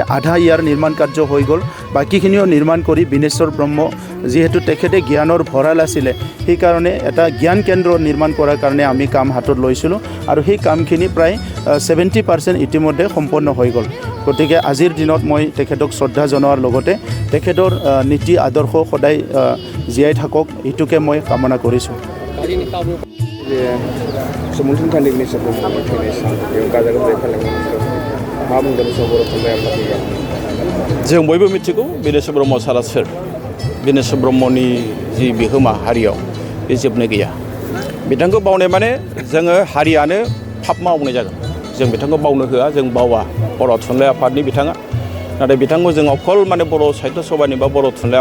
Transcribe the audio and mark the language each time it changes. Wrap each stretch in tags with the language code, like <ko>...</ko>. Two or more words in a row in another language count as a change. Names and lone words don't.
<as>আধা ইয়াৰ নিৰ্মাণ কাৰ্য হৈ গ'ল বাকীখিনিও নিৰ্মাণ কৰি বিনেশ্বৰ ব্ৰহ্ম যিহেতু তেখেতে জ্ঞানৰ ভঁৰাল আছিলে সেইকাৰণে এটা জ্ঞান কেন্দ্ৰ নিৰ্মাণ কৰাৰ কাৰণে আমি কাম হাতত লৈছিলোঁ আৰু সেই কামখিনি প্ৰায় 70% ইতিমধ্যে সম্পন্ন হৈ গ'ল গতিকে আজিৰ দিনত মই তেখেতক শ্ৰদ্ধা জনোৱাৰ লগতে তেখেতৰ নীতি আদৰ্শ সদায় জীয়াই থাকক এইটোকে মই কামনা কৰিছোঁ</as> <brx>जों बयबो मिथिगौ बिनेश्वर ब्रह्म सारा सोर बिनेश्वर ब्रह्मनि जि बिहोमा हारियाव बे जोबनो गैया बिथांखौ बावनाय माने जोङो हारियानो फाप मावनाय जागोन जों बिथांखौ बावनो होआ जों बावा बर' थुनलाइ आफादनि बिथाङा नाथाय बिथांखौ जों</brx> <as>অকল মানে</as> <brx>बर' साहित्य सभानि बा बर' थुनलाइ</brx>